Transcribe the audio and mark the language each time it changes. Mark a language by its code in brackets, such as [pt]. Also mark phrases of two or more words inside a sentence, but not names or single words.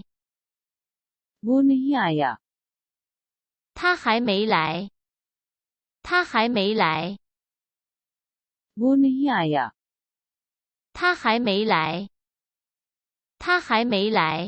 [hi] वो नहीं आया। [zh] 他还没来。他还没来。 [hi] वो नहीं आया। [zh] 他还没来。他还没来。